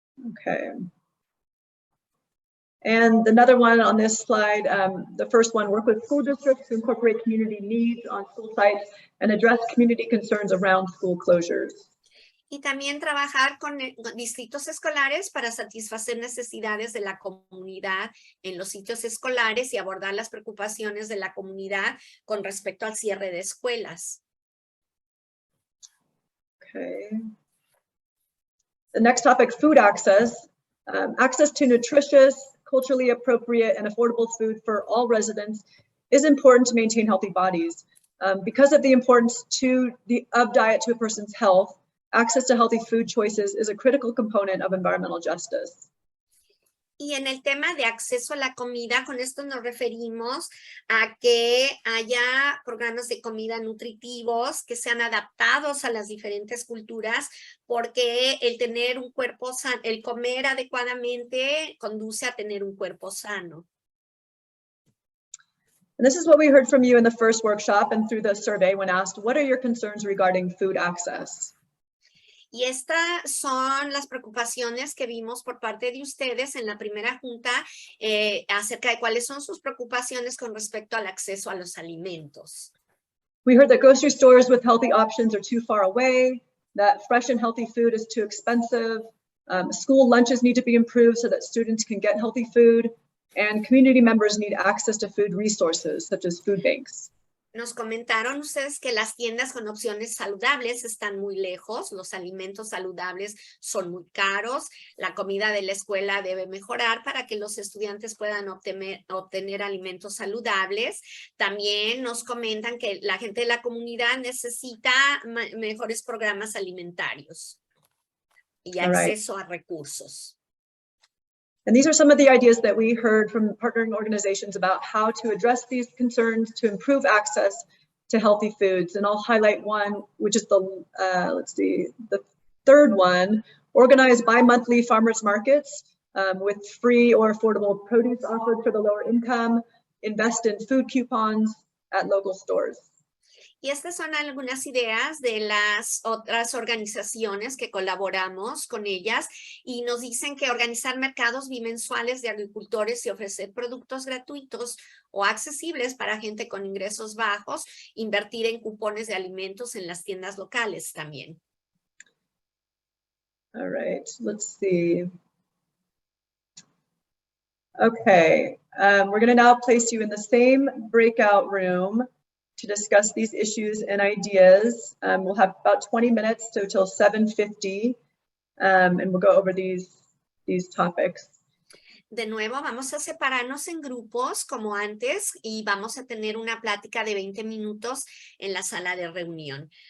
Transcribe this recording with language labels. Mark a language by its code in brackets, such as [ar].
[en] Okay. And another one on this slide, the first one, work with school districts to incorporate community needs on school sites and address community concerns around school closures. [es] Y también trabajar con distritos escolares para satisfacer necesidades de la comunidad en los sitios escolares y abordar las preocupaciones de la comunidad con respecto al cierre de escuelas. [en] Okay. The next topic, food access. Access to nutritious, culturally appropriate, and affordable food for all residents is important to maintain healthy bodies. Because of the importance of diet to a person's health, access to healthy food choices is a critical component of environmental justice. [es] Y en el tema de acceso a la comida, con esto nos referimos a que haya programas de comida nutritivos que sean adaptados a las diferentes culturas, porque el tener un cuerpo sano, el comer adecuadamente conduce a tener un cuerpo sano. [en] And this is what we heard from you in the first workshop and through the survey when asked, what are your concerns regarding food access? [es] Y estas son las preocupaciones que vimos por parte de ustedes en la primera junta acerca de cuáles son sus preocupaciones con respecto al acceso a los alimentos. [en] We heard that grocery stores with healthy options are too far away, that fresh and healthy food is too expensive, school lunches need to be improved so that students can get healthy food, and community members need access to food resources such as food banks. [es] Nos comentaron ustedes que las tiendas con opciones saludables están muy lejos, los alimentos saludables son muy caros, la comida de la escuela debe mejorar para que los estudiantes puedan obtener alimentos saludables. También nos comentan que la gente de la comunidad necesita mejores programas alimentarios y acceso a recursos. [en] And these are some of the ideas that we heard from partnering organizations about how to address these concerns to improve access to healthy foods. And I'll highlight one, which is the third one, organize bi-monthly farmers markets with free or affordable produce offered for the lower income, invest in food coupons at local stores. [es] Y estas son algunas ideas de las otras organizaciones que colaboramos con ellas y nos dicen que organizar mercados bimensuales de agricultores y ofrecer productos gratuitos o accesibles para gente con ingresos bajos, invertir en cupones de alimentos en las tiendas locales también. [en] All right, let's see. Okay, we're going to now place you in the same breakout room to discuss these issues and ideas. We'll have about 20 minutes till 7:50, and we'll go over these topics. [es] De nuevo, vamos a separarnos en grupos como antes y vamos a tener una plática de 20 minutos en la sala de reunión.